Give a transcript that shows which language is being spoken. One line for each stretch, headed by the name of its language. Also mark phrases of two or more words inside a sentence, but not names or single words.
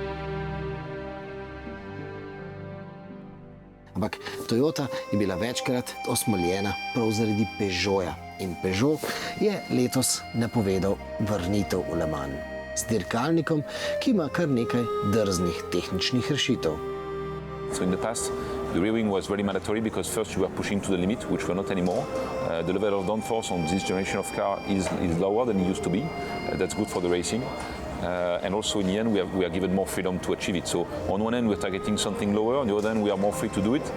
Slovenian: Ampak Toyota je bila večkrat osmoljena prav zaradi Peugeota. In Peugeot je letos napovedal vrnitev v Le Mans s dirkalnikom, ki ima kar nekaj drznih tehničnih rešitev.
English: So in the past, the rear wing was very mandatory because first you were pushing to the limit, which we're not anymore. The level of downforce on this generation of car is lower than it used to be. That's good for the racing. And also in the end, we are given more freedom to achieve it. So on one end, we're targeting something lower, on the other end, we are more free to do it.